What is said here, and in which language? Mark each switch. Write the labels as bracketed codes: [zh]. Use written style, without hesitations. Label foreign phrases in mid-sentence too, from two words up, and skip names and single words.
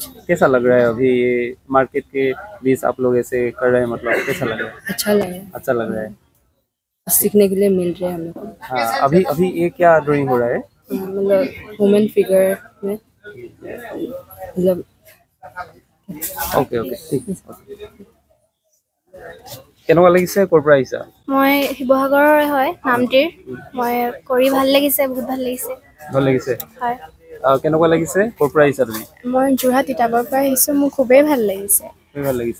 [hi] कैसा लग रहा है अभी ये मार्केट के बीच आप लोग ऐसे कर रहे हैं, मतलब कैसा लग रहा है? अच्छा लगे, अच्छा लग रहा है, सीखने के लिए मिल रहे हैं हम लोग को। हाँ। अभी ये क्या ड्राइंग हो रहा है? मतलब [en] women figure [hi] में, मतलब ओके ठीक। [as] কেনেকুৱা লাগিছে, ক'ৰ পৰা আহিছা? মই শিৱসাগৰৰ হয়, নামটিৰ। মই কৰি ভাল লাগিছে, বহুত ভাল লাগিছে। ভাল লাগিছে, হয়। কেনেকুৱা লাগিছে, ক'ৰ পৰা আহিছা তুমি? মই যোৰহাট তিতাবৰ পৰা আহিছোঁ, মোৰ খুবেই ভাল লাগিছে। ভাল লাগিছে।